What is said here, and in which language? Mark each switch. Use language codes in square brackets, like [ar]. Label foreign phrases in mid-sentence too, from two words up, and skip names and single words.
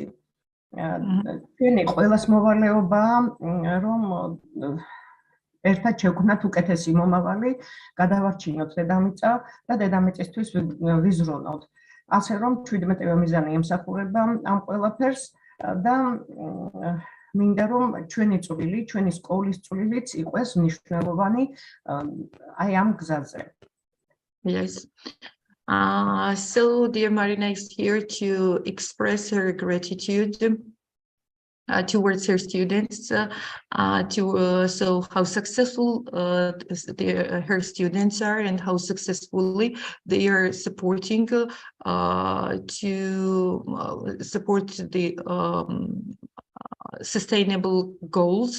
[ka] ჩვენი ყველას მოვალეობაა რომ ერთად შევქმნათ უკეთესი მომავალი, გადავარჩინოთ დედამიწა და დედამიწისთვის ვიზრუნოთ. ასე რომ 17-ვე მიზანი ემსახურება ამ ყველაფერს და მინდა რომ ჩვენი წვლილი, ჩვენი სკოლის წვლილიც იყოს მნიშვნელოვანი აი ამ გზაზე. [en] Yes. So dear Marina is here to express her gratitude towards her students, so how successful her students are and how successfully they are supporting to support the sustainable goals.